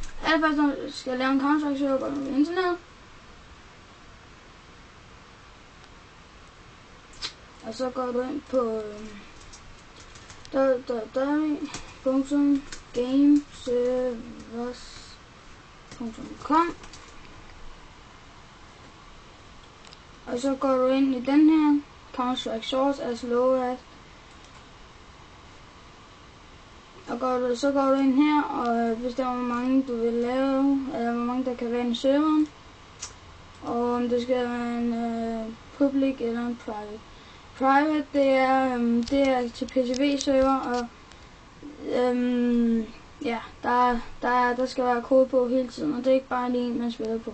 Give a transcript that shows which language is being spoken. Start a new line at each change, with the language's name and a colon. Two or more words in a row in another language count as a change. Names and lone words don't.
Danish: allerførst, når du skal lave en Counter-Strike server, går du på internet. Og så går du ind på www.gameservers.com. Og så går du ind i den her Counter-Strike
English: source as low as.
Danish: Og så går du ind her og bestemmer, hvor mange du vil lave, eller hvor mange der kan være i serveren. Og om det skal være en public eller en private. Private, det er til PCV-server, og ja, der skal være kode på hele tiden, og det er ikke bare en, man spiller på.